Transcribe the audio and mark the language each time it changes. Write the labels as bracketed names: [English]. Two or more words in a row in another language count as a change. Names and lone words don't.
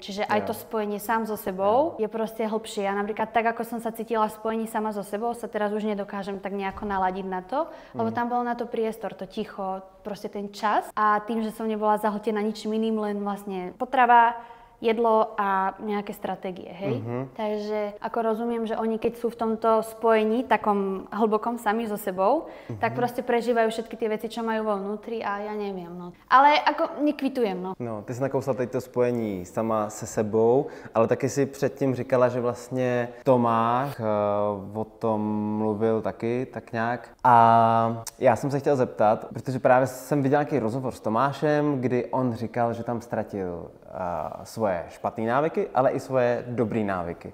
[Slovak] Čiže aj to spojenie sám so sebou je proste hlbšie. A napríklad tak, ako som sa cítila v spojení sama so sebou, sa teraz už nedokážem tak nejako naladiť na to, lebo tam bol na to priestor, to ticho, proste ten čas a tým, že som nebola zahltená ničím iným, len vlastne potrava, jedlo a nejaké stratégie, hej? Takže ako rozumiem, že oni keď sú v tomto spojení, takom hlbokom sami so sebou, tak proste prežívajú všetky tie veci, čo majú vo vnútri a ja neviem, no. Ale ako nekvitujem, no. [Czech] No, ty jsi nakousla teď to spojení sama se sebou, ale taky si předtím říkala, že vlastně Tomáš o tom mluvil taky, tak nějak. A já jsem se chtěl zeptat, protože právě jsem viděl nějaký rozhovor s Tomášem, kdy on říkal, že tam ztratil svoje špatné návyky, ale i svoje dobré návyky.